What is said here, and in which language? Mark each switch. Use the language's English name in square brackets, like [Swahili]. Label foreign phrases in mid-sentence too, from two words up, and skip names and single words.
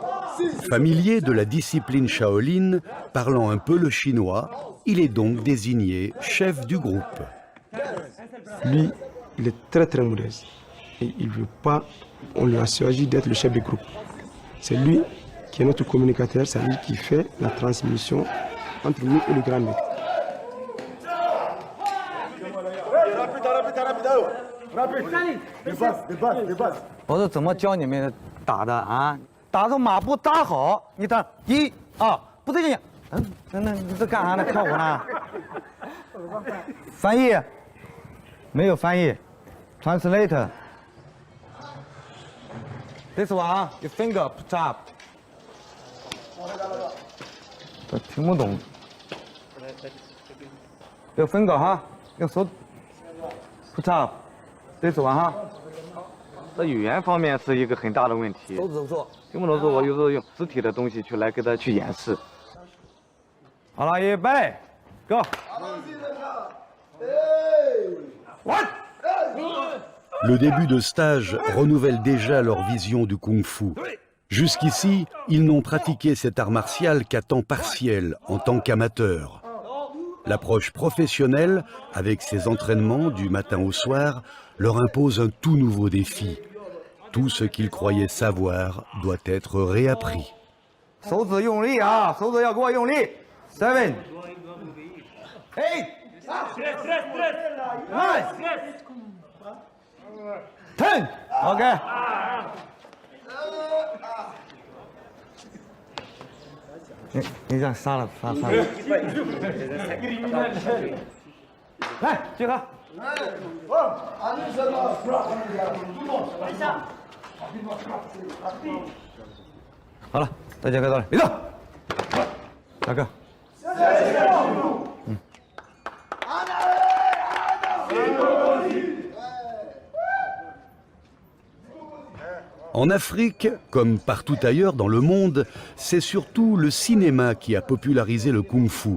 [French] Familier de la discipline Shaolin, parlant un peu le chinois, il est donc désigné chef du groupe. Lui, il est très modeste et il ne veut pas, on lui a choisi d'être le chef du groupe. C'est lui qui est notre communicateur, c'est lui qui fait la transmission entre nous et le grand maître. [Chinese] 我是怎么教你们打的啊？打着马步扎好，你等1、2，不对劲。那你这干啥呢？跳舞呢？翻译？没有翻译。Translate. [English] This one, your finger put up. [Chinese] 我听不懂。有 finger 哈，用手 [English] put up。 This one [Chinese] 哈。在语言方面是一个很大的问题，手指头做，听不懂说，我有时候用实体的东西来给他去演示。好了，预备 ，Go。 [French] Le début de stage renouvelle déjà leur vision du kung-fu. Jusqu'ici, ils n'ont pratiqué cet art martial qu'à temps partiel, en tant qu'amateurs. L'approche professionnelle, avec ses entraînements du matin au soir, leur impose un tout nouveau défi. Tout ce qu'ils croyaient savoir doit être réappris. [Chinese] 手指用力啊，手指要给我用力。7, 8, 9, 10. OK。你这样杀了。来，集合。好了，大家看到了，别动。大哥。 [French] En Afrique, comme partout ailleurs dans le monde, c'est surtout le cinéma qui a popularisé le kung-fu.